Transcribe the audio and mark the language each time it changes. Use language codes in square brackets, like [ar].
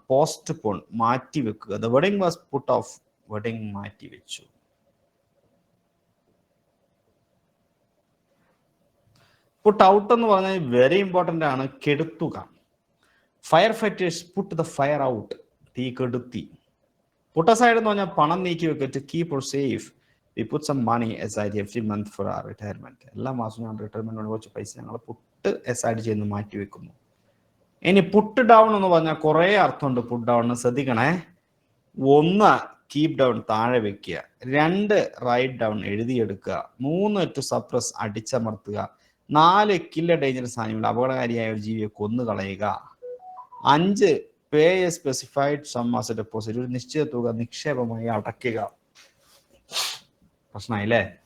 [en] postpone, [ml] മാറ്റി വെക്കുക. [en] The wedding was put off. [ml] Wedding മാറ്റി വെച്ചു. പുട്ട് ഔട്ട് എന്ന് പറഞ്ഞാൽ വെരി ഇമ്പോർട്ടന്റ് ആണ്, കെടുത്തുക. [en] Fire fighters put the fire out. [ml] തീ കെടുത്തി. പുട്ട് അസൈഡ് എന്ന് പറഞ്ഞാൽ പണം നീക്കി വെക്കുക. [en] To keep or save. We put some money aside every month for our retirement. [ml] എല്ലാ മാസവും ഞാൻ റിട്ടയർമെന്റിന് കുറച്ച് പൈസ ഞങ്ങൾ പുട്ട് aside ചെയ്യുന്നു, മാറ്റി വെക്കുന്നു. ഇനി പുട്ട് ഡൗൺ എന്ന് പറഞ്ഞാൽ കുറെ അർത്ഥമുണ്ട് പുട്ട് ഡൗൺ. ശ്രദ്ധിക്കണേ. ഒന്ന്, കീപ് ഡൗൺ താഴെ വെക്കുക, 2 write down എഴുതിയെടുക്കുക, 3 to suppress അടിച്ചമർത്തുക, 4 [en] kill a dangerous animal [ml] അപകടകാരിയായ ഒരു ജീവിയെ കൊന്നുകളയുക, 5 [en] pay a specified sum as a deposit [ml] ഒരു നിശ്ചിത തുക നിക്ഷേപമായി അടയ്ക്കുക. പ്രശ്നമായില്ലേ?